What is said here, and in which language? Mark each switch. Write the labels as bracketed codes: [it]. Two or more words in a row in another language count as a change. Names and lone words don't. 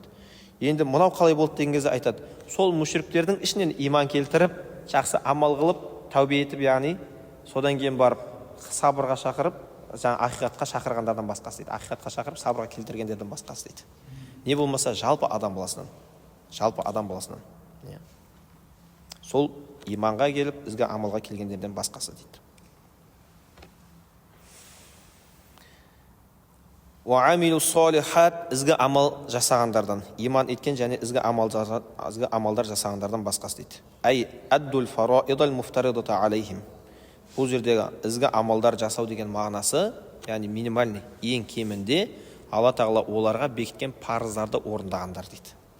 [kk] Енді мынау қалай болды деген кезде айтады, сол мүшриктердің ішінен иман келтіріп, жақсы амал қылып, тәубе етіп, яғни содан кейін барып сабырға шақырып, жаңа ақиқатқа шақырғандардан басқасы дейді. Ақиқатқа шақырып, сабырға келтіргендерден басқасы дейді. Не болмаса жалпы адам баласынан. Жалпы адам баласынан. Сол иманға келіп, ізгі амалға келгендерден басқасы дейді. [ar] وعملوا الصالحات, [kk] ізгі амал жасағандардан, иман еткен және ізгі амалдар жасағандардан басқасы дейді. [ar] أي أدوا الفرائض المفترضة عليهم. [kk] Бұл жердегі ізгі амалдар жасау деген мағынасы, яғни минимальный, ең кемінде Алла тағала оларға бекіткен парыздарды орындағандар дейді.